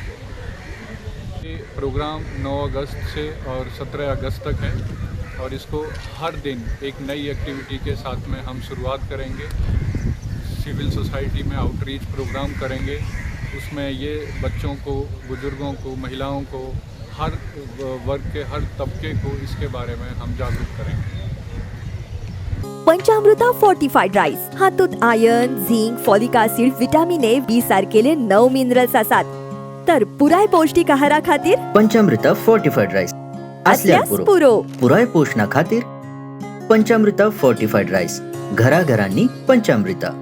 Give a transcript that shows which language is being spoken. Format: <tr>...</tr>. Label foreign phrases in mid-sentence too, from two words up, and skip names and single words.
<hi>ये प्रोग्राम 9 अगस्त से और 17 अगस्त तक है और इसको हर दिन एक नई एक्टिविटी के साथ में हम शुरुआत करेंगे।</hi> <en>civil society</en> <hi>में</hi> <en>outreach program</en> <hi>करेंगे। उसमें ये बच्चों को, बुजुर्गों को, महिलाओं को, हर वर्ग के हर तबके को इसके बारे में हम जागरूक करेंगे।</hi> <kok>पंचामृता फोर्टिफाईड राईस हातूंत आयर्न, झिंक,</kok> <en>folic acid, vitamin A,</en> <kok>बी सारकेले 9 मिनरल्स आसात। तर पुराय पौष्टिक आहारा खातीर पंचामृता फोर्टिफाईड राईस असल्यास पुरो पुराय पोषणा खातीर पंचामृता फोर्टिफाईड राईस, घरा घरांनी पंचामृता।</kok>